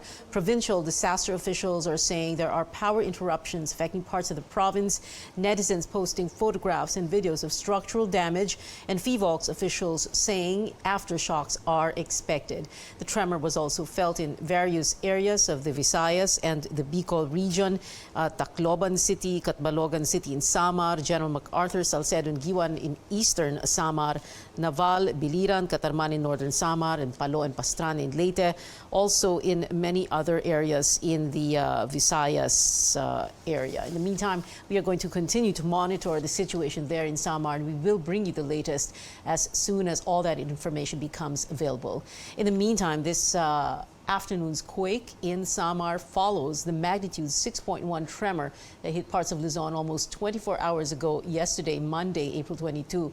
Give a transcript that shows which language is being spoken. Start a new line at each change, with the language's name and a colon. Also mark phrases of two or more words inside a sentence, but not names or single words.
English: Provincial disaster officials are saying there are power interruptions affecting parts of the province, netizens posting photographs and videos of structural damage, and FIVOLC's officials saying aftershocks are expected. The tremor was also felt in various areas of the Visayas and the Bicol region, Tacloban City, Catbalogan City in Samar, General MacArthur, Salcedo and Giwan in Eastern Samar, Naval, Biliran, Catarman in Northern Samar, and Palo and Pastrana in Leyte. Also in many other areas in the Visayas area. In the meantime, we are going to continue to monitor the situation there in Samar, and we will bring you the latest as soon as all that information becomes available. In the meantime, this afternoon's quake in Samar follows the magnitude 6.1 tremor that hit parts of Luzon almost 24 hours ago yesterday, Monday, April 22.